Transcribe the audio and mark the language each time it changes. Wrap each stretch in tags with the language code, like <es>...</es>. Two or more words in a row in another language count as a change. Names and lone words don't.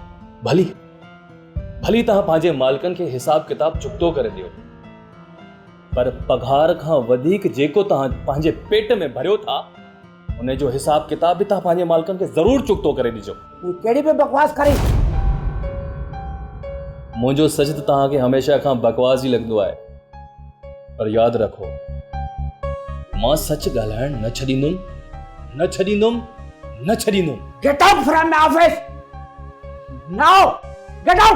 <sd>भली तव्हां पंहिंजे मालिकनि खे हिसाब किताब चुक्तो करे ॾियो पर पघार खां वधीक जेको तव्हां पंहिंजे पेट में भरियो था उन जो हिसाब किताब बि तव्हां पंहिंजे मालिकनि खे ज़रूरु चुक्तो करे ॾिजो कहिड़ी बि बकवास करे मुंहिंजो सच त तव्हांखे हमेशह खां बकवास ई लॻंदो आहे पर यादि रखो मां सच ॻाल्हाइण न छॾींदुमि</sd> <en>get out from my office now get out</en>